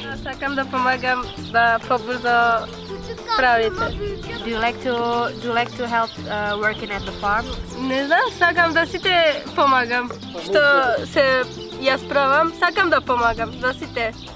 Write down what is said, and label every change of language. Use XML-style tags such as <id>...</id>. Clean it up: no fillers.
<mk>Сакам да помагам да побрзо правите.</mk> <en>Do you like to help working at the farm?</en> <mk>Не знам, сакам да сите помагам. Што се ја справам, сакам да помагам за сите.</mk>